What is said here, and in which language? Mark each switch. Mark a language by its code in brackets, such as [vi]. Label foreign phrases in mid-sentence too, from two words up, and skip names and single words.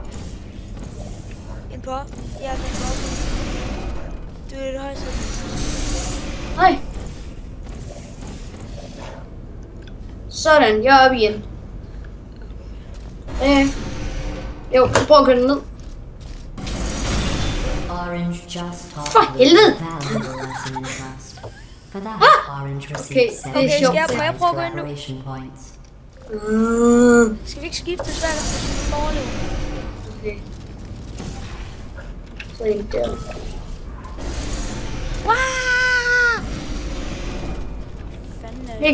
[da] En på? Ja, den på. Du er det højeste. Nej. Sådan, jeg er oppe igen. Jo, prøv at køre den ned. [en] Orange just taught [da] For [en] you a [da] helvede! [en] valuable lesson in trust. For that, Orange [da] Okay, [en] received [da] det er [en] 7 [da] sjovt. Må jeg prøve at gå ind nu? [en] collaboration points. [da] Skal vi ikke skifte svært til overleve? Okay. Så en der. Wow! Fanden er det?